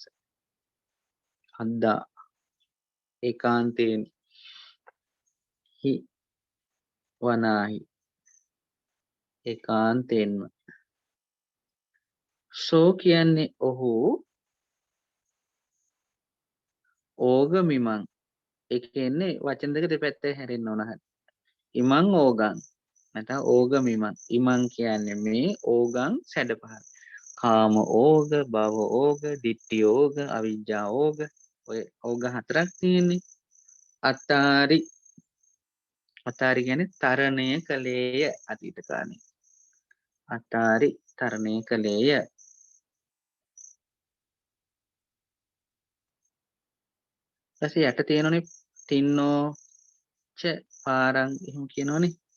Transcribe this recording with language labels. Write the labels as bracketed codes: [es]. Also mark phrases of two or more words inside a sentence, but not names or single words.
[si] අද්දා ඒකාන්තයෙන් හි වනාහි ඒකාන්තයෙන්ම. සෝ කියන්නේ ඔහු ඕගමිමං ඒ කියන්නේ වචන දෙක දෙපැත්තේ හැරෙන්න ඕන. ඉමං ඕගං නැත්නම් ඕගමිමං. ඉමං කියන්නේ මේ ඕගං සැඩපහර. කාම ඕග, භව ඕග, ditthi ඕග, අවිජ්ජා ඕග ඔය ඕග හතරක් තියෙන්නේ. අත්තාරි අත්තාරි කියන්නේ තරණය කලේය අතීත කාලේ. අත්තාරි තරණය කලේය. ඊපස්සේ යට තියෙනනේ [pi] තින්නෝ ච පාරං [si] එහෙම කියනවනේ.